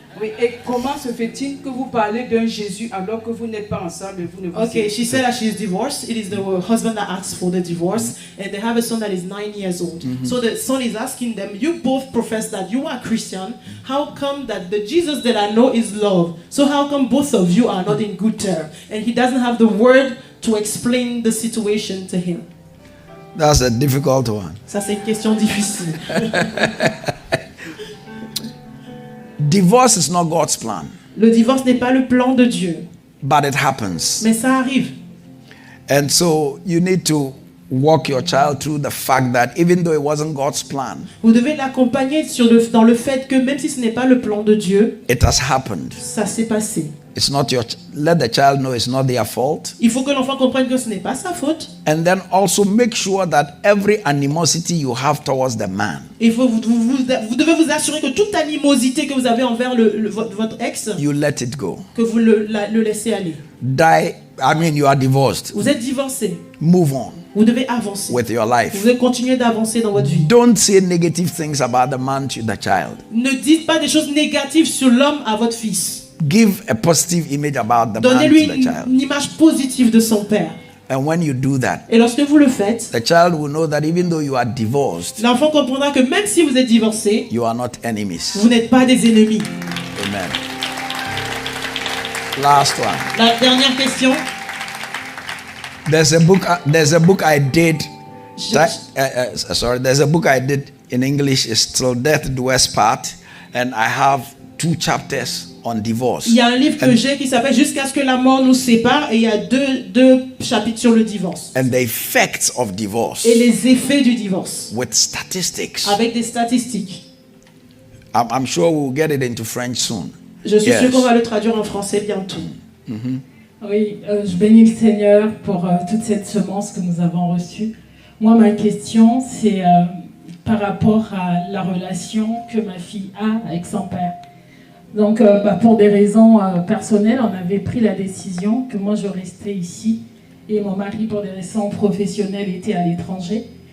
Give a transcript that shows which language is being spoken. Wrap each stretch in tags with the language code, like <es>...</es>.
<fr>Oui, et comment se fait-il que vous parlez d'un Jésus alors que vous n'êtes pas ensemble et vous ne vous</fr> <en>Okay,</en> <fr>aimez</fr> <en>she said that she's divorced. It is the husband that asked for the divorce, and they have a son that is 9 years old. So the son is asking them, you both profess that you are Christian. How come that the Jesus that I know is love? So how come both of you are not in good terms? And he doesn't have the word to explain the situation to him. That's a difficult one.</en> <fr>Ça, c'est une question difficile.</fr> <en>Divorce is not God's plan,</en> <fr>Le divorce n'est pas le plan de Dieu,</fr> <en>but it happens.</en> <fr>mais ça arrive.</fr> <en>And so you need to walk your child through the fact that even though it wasn't God's plan,</en> <fr>Vous devez l'accompagner dans le fait que même si ce n'est pas le plan de Dieu,</fr> <en>it has happened.</en> <fr>ça s'est passé.</fr> <en>It's not let the child know it's not their fault.</en> <fr>Il faut que l'enfant comprenne que ce n'est pas sa faute.</fr> <en>And then also make sure that every animosity you have towards the man,</en> <fr>Il faut, vous devez vous assurer que toute animosité que vous avez envers votre ex,</fr> <en>you let it go.</en> <fr>que vous le laissez aller.</fr> <en>You are divorced.</en> <fr>Vous êtes divorcé.</fr> <en>Move on</en> <fr>Vous devez avancer.</fr> <en>with your</en> <fr>Vous</fr> <en>life.</en> <fr>devez continuer d'avancer dans votre vie.</fr> <en>Don't say negative things about the man to the child.</en> <fr>Ne dites pas des choses négatives sur l'homme à votre fils.</fr> <en>Give a positive image about the man</en> <fr>Donnez-lui</fr> <en>to the</en> <fr>une</fr> <en>child.</en> <fr>image positive de son père.</fr> <en>And when you do that,</en> <fr>Et lorsque vous le faites,</fr> <en>the child will know that even though you are divorced,</en> <fr>l'enfant comprendra que même si vous êtes divorcé,</fr> <en>you are not enemies.</en> <fr>vous n'êtes pas des ennemis.</fr> <en>Amen. Last one.</en> <fr>La dernière question.</fr> <en>There's a book I did. There's a book I did in English. It's Till Death Do Us Part, and I have 2 chapters on divorce.</en> <fr>Il y a un livre que j'ai qui s'appelle Jusqu'à ce que la mort nous sépare, et il y a deux chapitres sur le divorce.</fr> <en>And the effects of divorce</en> <fr>Et les effets du divorce,</fr> <en>with statistics.</en> <fr>avec des statistiques.</fr> <en>I'm sure we'll get it into French soon.</en> <fr>Je suis</fr> <en>Yes.</en> <fr>sûr qu'on va le traduire en français bientôt. Oui, je bénis le Seigneur pour toute cette semence que nous avons reçue. Moi, ma question, c'est par rapport à la relation que ma fille a avec son père. Donc, pour des raisons personnelles, on avait pris la décision que moi, je restais ici et mon mari, pour des raisons professionnelles, était à l'étranger.</fr>